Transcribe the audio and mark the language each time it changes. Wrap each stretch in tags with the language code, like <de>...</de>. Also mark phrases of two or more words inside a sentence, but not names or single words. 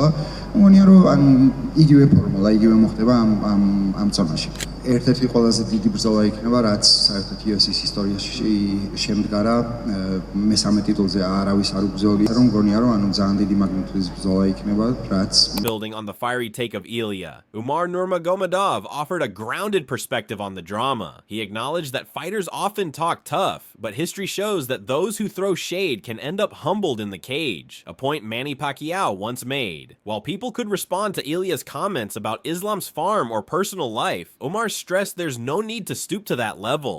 <ka>მგონია, რომ იგივე ფორმულა, იგივე მოხდება ამ წონაში. ერთ-ერთი ყველაზე დიდი ბრძოლა იქნება, რაც საერთოდ UFC-ის ისტორიაში შემდგარა, მესამე ტიტულზე არავის არ უბრძოლია, რომ მგონია, რომ ძალიან დიდი მაგნიტუდის ბრძოლა იქნება, რაც</ka> <en>Building on the fiery take of Ilia, Umar Nurmagomedov offered a grounded perspective on the drama. He acknowledged that fighters often talk tough, but history shows that those who throw shade can end up humbled in the cage, a point Manny Pacquiao once made. While people could respond to Ilia's comments about Islam's farm or personal life, Umar stressed there's no need to stoop to that level.</en>